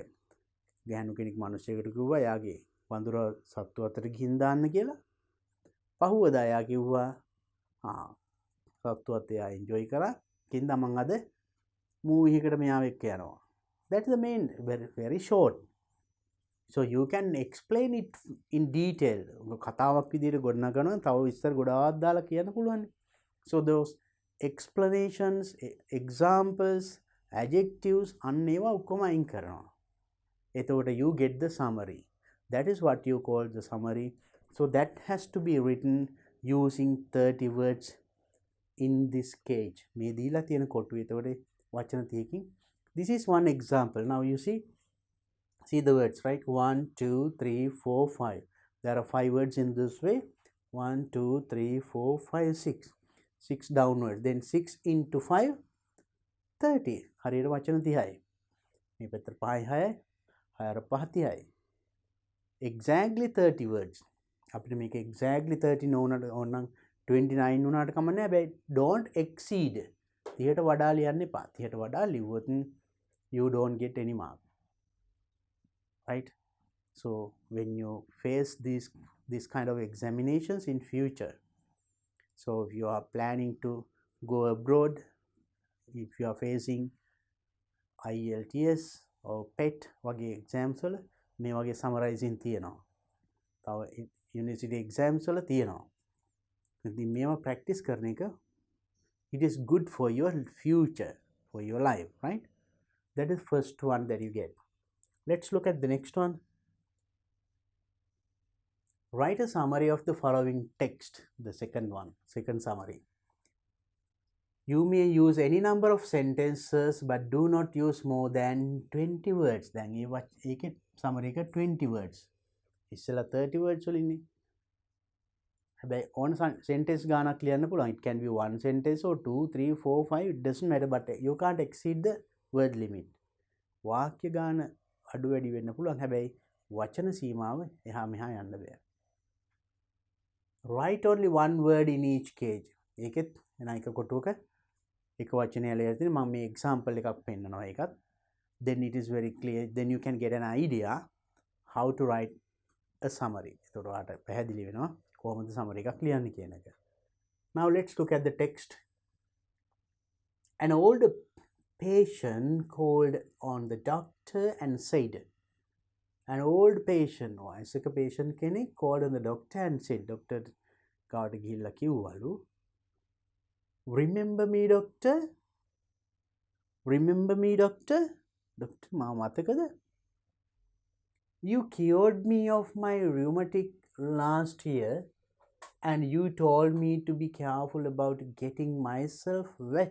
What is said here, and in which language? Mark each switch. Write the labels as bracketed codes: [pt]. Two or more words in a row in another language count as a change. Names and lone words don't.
[si] ගැහණු කෙනෙක් මිනිස්සෙකුට කිව්වා යාගේ වඳුර සත්තු අතර ගිහින් දාන්න කියලා. පහුවදා යා කිව්වා සත්තු අත එයා enjoy කරා. කින්ද මං අද මූවි එකකට මෙයාව එක්ක යනවා. [en] That is the main, very short. So you can explain it in detail. [si] කතාවක් විදිහට ගොඩනගනවා තව විස්තර ගොඩාක් දාලා කියන්න පුළුවන්. [en] So those explanations, examples, adjectives [si] අන්න ඒවා ඔක්කොම අයින් කරනවා. [en] එතකොට you get the summary. That is what you call the summary. So that has to be written using 30 words in this cage. [si] මේ දීලා තියෙන කොටුවේ එතකොට වචන 30කින්. [en] This is one example. Now you see the words, right? 1 2 3 4 5. There are 5 words in this way. 1 2 3 4 5 6. 6 downwards. Then 6 into 5 30. [si] හරියට වචන 30යි. මේ පැත්තට 5යි 6යි 6 5 30යි. [en] Exactly 30 words. [si] අපිට මේක exactly 30 නොවුනට ඕනනම් 29 වුණාට කමක් නැහැ. [en] හැබැයි don't exceed. [si] 30ට වඩා ලියන්න එපා. 30ට වඩා ලිව්වොත් [en] you don't get any mark. Right? So when you face these kind of examinations in future, so if you are planning to go abroad, if you are facing IELTS or PET [si] වගේ exams වල මේ වගේ summarizing තියෙනවා. තව university exams වල තියෙනවා. ඉතින් මේවා practice කරන එක [en] it is good for your future, for your life, right? That is first one that you get. Let's look at the next one. Write a summary of the following text. The second one, second summary. You may use any number of sentences but do not use more than 20 words. [si] දැන් ඒකේ summary එක 20 words. ඉස්සෙල්ලා 30 words වලින්නේ. හැබැයි ඕන sentence ගානක් ලියන්න පුළුවන්. [en] It can be one sentence or 2 3 4 5, it doesn't matter, but you can't exceed the word limit. [si] වාක්‍ය ගාන අඩු වැඩි වෙන්න පුළුවන්. හැබැයි වචන සීමාව එහා මෙහා යන්න බෑ. [en] Write only one word in each cage. [si] ඒකෙත් එන එක කොටුවක එක වචනය ලියලා තියෙන මම මේ example එකක් පෙන්නනවා ඒකත්. [en] Then it is very clear. Then you can get an idea how to write a summary. [si] එතකොට ඔයාලට පැහැදිලි වෙනවා කොහොමද summary එකක් ලියන්නේ කියන එක. [en] Now let's look at the text. An old patient called on the doctor and said, an old patient, වයසක patient කෙනෙක් called on the doctor and said, doctor [si] කාට ගිහිල්ලා කිව්වලු, [en] remember me doctor, remember me doctor, doctor [si] මා මතකද? [en] You cured me of my rheumatic last year and you told me to be careful about getting myself wet.